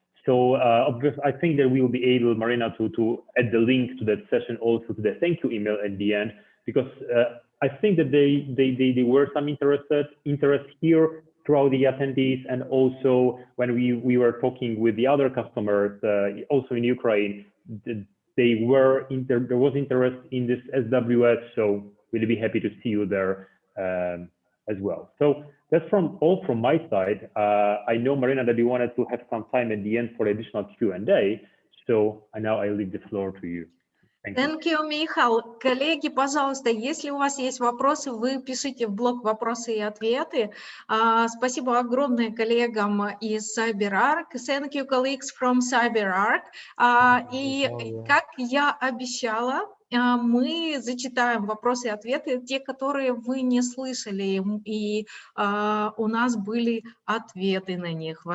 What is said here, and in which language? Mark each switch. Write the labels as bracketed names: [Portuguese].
[English] So I think that we will be able, Marina, to add the link to that session also to the thank you email at the end, because I think that there were some interest here throughout the attendees, and also when we were talking with the other customers, also in Ukraine, there was interest in this SWS, so we'll be happy to see you there as well. So that's all from my side. I know, Marina, that you wanted to have some time at the end for additional Q&A, so now I leave the floor to you. Thank you, Michal. [Russian] Коллеги, пожалуйста, если у вас есть вопросы, вы пишите в блок «Вопросы и ответы». Спасибо огромное коллегам из CyberArk. [English] Thank you, colleagues from CyberArk. [Russian] И как я обещала, мы зачитаем вопросы и ответы, те, которые вы не слышали, и у нас были ответы на них.